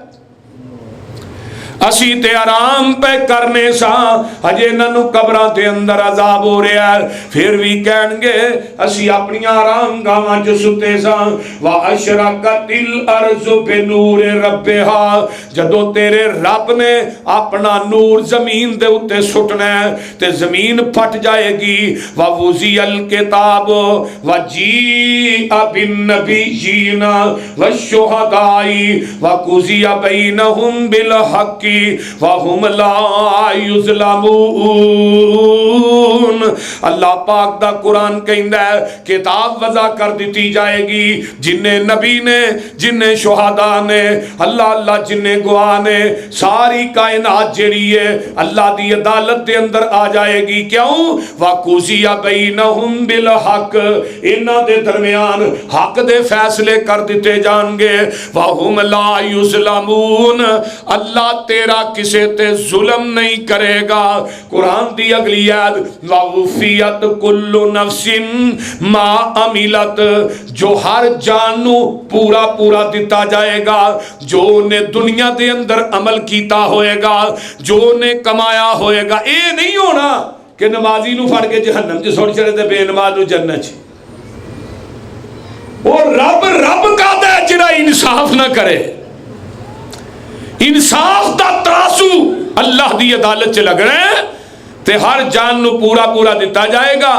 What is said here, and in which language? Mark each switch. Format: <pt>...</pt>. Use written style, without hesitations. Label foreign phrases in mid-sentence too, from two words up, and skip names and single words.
<pa>ਅਸੀ ਤੇ ਆਰਾਮ ਪੇ ਕਰਨੇ ਸਾਂ, ਅਜੇ ਇਨ੍ਹੋਂ ਕਬਰਾਂ ਕੇ ਅੰਦਰ ਅਜ਼ਾਬ ਹੋ ਰਹਾ ਹੈ, ਫਿਰ ਭੀ ਕਹਿਣਗੇ ਅਸੀ ਅਪਣੀਆਂ ਆਰਾਮ ਗਾਵਾਂ ਚ ਸੁੱਤੇ ਸਾਂ।</pa> <ar>وأشرقت الأرض بنور ربها,</ar> <pa>ਜਦੋਂ ਤੇਰੇ ਰੱਬ ਨੇ ਅਪਣਾ ਨੂਰ ਜ਼ਮੀਨ ਦੇ ਉੱਤੇ ਸੁੱਟਣਾ ਹੈ ਤੇ ਜ਼ਮੀਨ ਫਟ ਜਾਏਗੀ।</pa> <ar>ووضع الكتاب وجيء بالنبيين والشهداء وقضي بينهم بالحق وهم لا يظلمون.</ar> <pa>ਅੱਲਾਹ ਪਾਕ ਦਾ ਕੁਰਾਨ ਕਹਿੰਦਾ ਹੈ ਕਿਤਾਬ ਵਜ਼ਾ ਕਰ ਦਿੱਤੀ ਜਾਏਗੀ, ਜਿੰਨੇ ਨਬੀ ਨੇ, ਜਿੰਨੇ ਸ਼ੁਹਦਾ ਨੇ, ਅੱਲਾਹ ਅੱਲਾਹ ਜਿੰਨੇ ਗਵਾਹ ਨੇ, ਸਾਰੀ ਕਾਇਨਾਤ ਜਿਹੜੀ ਹੈ ਅੱਲਾਹ ਦੀ ਅਦਾਲਤ ਕੇ ਅੰਦਰ ਆ ਜਾਏਗੀ। क्यों?</pa> <ar>وقضي بينهم بالحق,</ar> <pa>ਇਨ੍ਹਾਂ ਦੇ ਦਰਮਿਆਨ ਹੱਕ ਦੇ ਫ਼ੈਸਲੇ ਕਰ ਦਿੱਤੇ ਜਾਣਗੇ।</pa> <ar>وهم لا يظلمون,</ar> <pa>ਅੱਲਾਹ ਤੇਰਾ ਕਿਸੇ ਤੇ ਜ਼ੁਲਮ ਨਹੀਂ ਕਰੇਗਾ। ਕੁਰਾਨ ਦੀ ਅਗਲੀ ਆਇਤ</pa> <ar>ووفيت كل نفس ما عملت,</ar> <pa>ਜੋ ਹਰ ਜਾਨ ਨੂੰ ਪੂਰਾ ਪੂਰਾ ਦਿੱਤਾ ਜਾਏਗਾ, ਜੋ ਨੇ ਦੁਨੀਆ ਦੇ ਅੰਦਰ ਅਮਲ ਕੀਤਾ ਹੋਏਗਾ, ਜੋ ਨੇ ਕਮਾਇਆ ਹੋਏਗਾ। ਯੇ ਨਹੀਂ ਹੋਣਾ ਕਿ ਨਮਾਜ਼ੀ ਨੂੰ ਫੜ ਕੇ ਜਹੰਨਮ ਚ ਸੁੱਟ ਚੜ੍ਹੇ ਤੇ ਬੇਨਮਾਜ਼ ਨੂੰ ਜੰਨਤ ਚ। ਵੋ ਰੱਬ ਰੱਬ ਕਾ ਜਿਹੜਾ ਇਨਸਾਫ਼ ਨਾ ਕਰੇ, ਇਨਸਾਫ਼ ਦਾ ਤਰਾਜ਼ੂ ਅੱਲਾਹ ਦੀ ਅਦਾਲਤ ਚ ਲੱਗਣਾ ਹੈ ਤੇ ਹਰ ਜਾਨ ਨੂੰ ਪੂਰਾ ਪੂਰਾ ਦਿੱਤਾ ਜਾਏਗਾ।</pa>